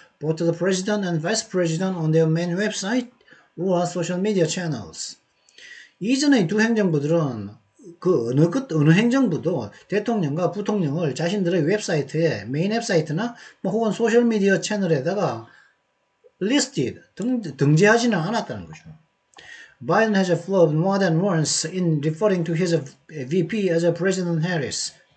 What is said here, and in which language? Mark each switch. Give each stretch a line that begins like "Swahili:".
English: Both the president and vice president on their main website or social media channels.
Korean: 이전의 두 행정부들은 그 어느 행정부도 대통령과 부통령을 자신들의 웹사이트에 메인 웹사이트나 뭐 혹은 소셜 미디어 채널에다가 listed 등재하지는 않았다는 거죠.
English: Biden has flirted more than once in referring to his VP as a President Harris.